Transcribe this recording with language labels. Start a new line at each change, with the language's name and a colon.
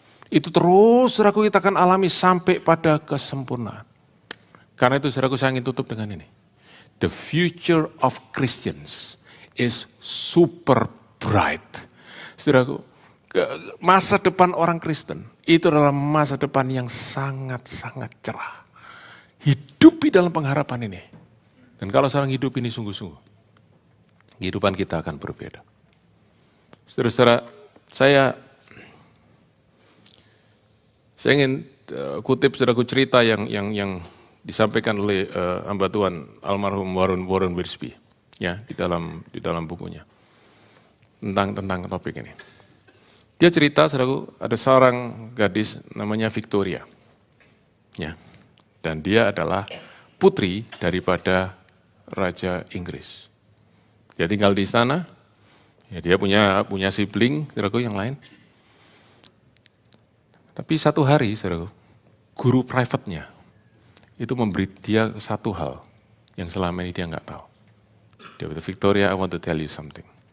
Indonesian: Itu terus saudaraku kita akan alami sampai pada kesempurnaan. Karena itu saudaraku saya ingin tutup dengan ini.
English: The future of Christians is super bright.
Indonesian: Saudaraku, masa depan orang Kristen itu adalah masa depan yang sangat-sangat cerah. Hidupi dalam pengharapan ini. Dan kalau seorang hidup ini sungguh-sungguh, kehidupan kita akan berbeda. Saudara-saudara, saya ingin kutip saudaraku cerita yang disampaikan oleh hamba Tuhan almarhum Warren Wiersbe ya di dalam bukunya tentang topik ini. Dia cerita saudaraku ada seorang gadis namanya Victoria. Ya. Dan dia adalah putri daripada Raja Inggris. Dia tinggal di sana, ya dia punya sibling, saudaraku yang lain. Tapi satu hari, saudaraku, guru private-nya itu memberi dia satu hal yang selama ini dia nggak tahu. Dia berkata,
English: Victoria, I want to tell you something.